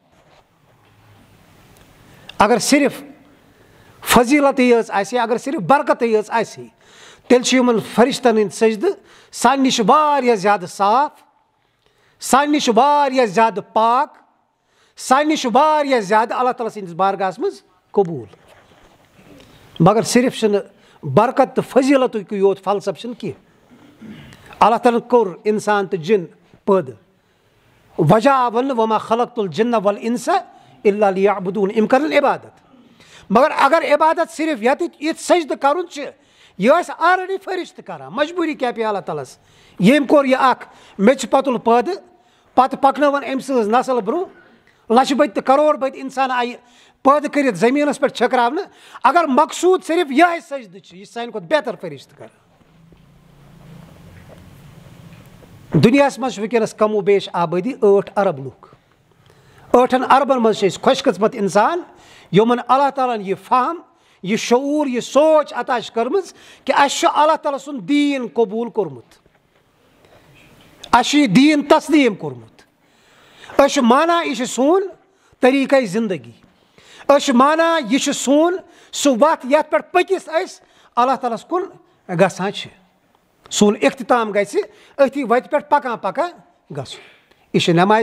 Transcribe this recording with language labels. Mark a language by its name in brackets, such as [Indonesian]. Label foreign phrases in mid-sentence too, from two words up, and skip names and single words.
[Kashmiri] اگر صرف فضیٖلتٕے یٲژ آسہِ ہے, اگر صرف برکتٕے یٲژ آسہِ ہے, تیٚلہِ چھِ یِمن فرشتن ہٕنٛدۍ سجدٕ سانہِ نِش واریاہ زیادٕ صاف, سانہِ نِش واریاہ زیادٕ پاک, سانہِ نِش واریاہ زیادٕ اللہ تعالیٰ سٕنٛدِس بارگاہس منٛز قبوٗل. مگر صرف چھُنہٕ برکت تہٕ فضیٖلتُک یوت فلسفہٕ چھُنہٕ کینٛہہ. اللہ تعالیٰ ہن کوٚر انسان تہٕ جِن پٲدٕ, وجہ آو وننہٕ [Arabic] وما خلقت الجن والانس الا لیعبدون, [Kashmiri] یِم کرن عبادت. مگر اگر عبادت صرف ییٚتہِ سجدٕ کرُن چھِ, یہِ ٲسۍ آلریڈی فرشتہٕ کران, مجبوٗری کیاہ پیٚیہِ اللہ تعالیٰ ہس, ییٚمۍ کوٚر یہِ اکھ میٚژِ پۄتُل پٲدٕ, پتہٕ پکنٲوٕن أمۍ سٕنٛز نسل برونٛہہ, لچھِ بٔدۍ تہٕ کرور بٔدۍ انسان آیہِ پٲدٕ کٔرِتھ زٔمیٖنس پٮ۪ٹھ چھٔکراونہٕ. اگر مقصوٗد صرف یِہے سجدٕ چھِ, یہِ چھِ سانہِ کھۄتہٕ بہتر فرشتہٕ کران. دُنیاہس منٛز چھِ وٕنکیٚنس کم و بیش آبٲدی 8 ارب لُکھ. 8 اربن منٛز چھِ أسۍ خۄش قٕسمت انسان یِمن اللہ تعالیٰ ہن یہِ فہم یہ شعور یہ سوچ عطا کٔرمٕژ کہ اَسہِ چھُ اللہ تعالیٰ سُنٛد دیٖن قبوٗل کوٚرمُت اَسہِ چھُ یہِ دیٖن تسلیٖم کوٚرمُت أسۍ چھِ مانان یہِ چھُ سون طریٖقے زندگی أسۍ چھِ مانان یہِ چھُ سون سُہ وَتھ یَتھ پٮ۪ٹھ پٔکِتھ أسۍ اللہ تعالیٰ ہَس کُن گژھان چھِ سون اختتام گژھِ أتھی وَتہِ پٮ۪ٹھ پَکان پَکان گژھُن یہِ چھِ نٮ۪مازِ